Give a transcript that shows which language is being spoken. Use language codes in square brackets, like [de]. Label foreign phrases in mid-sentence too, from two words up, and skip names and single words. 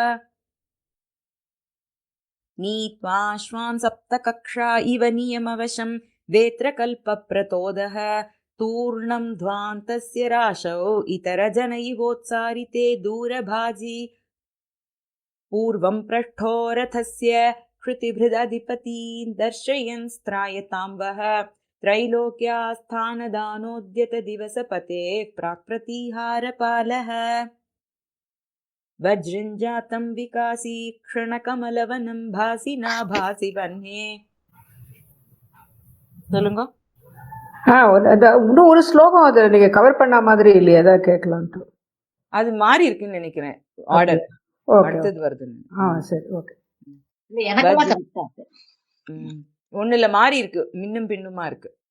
[sa] नीत्वाश्वान् सप्तकक्षा इव नियमवशं वेत्रकल्पप्रतोदः तूर्णं ध्वान्तस्य राशौ इतरजन इवोत्सारिते दूरभाजी पूर्वं पृष्ठो रथस्य क्षितिभृदधिपतीन् दर्शयन् स्त्रायतां वः त्रैलोक्यास्थानदानोद्यत दिवसपते प्राक्प्रतिहारपालः वज्रञ्जातं विकासी क्षणकमलवनं भासि नाभासि वह्ने சொல்லுங்க. [ta] இன்னும் ஒரு ஸ்லோகம் அதை நீங்க கவர் பண்ண மாதிரி இல்லையா, ஏதாவது கேட்கலான்ட்டு. அது மாறி இருக்குன்னு நினைக்கிறேன் ஆர்டர். ஓகே. அடுத்தது வருது. சரி, ஓகே. இல்ல, எனக்குமா தப்பு. ஒண்ணுல மாறி இருக்கு, மின்னும் பின்னுமா இருக்கு.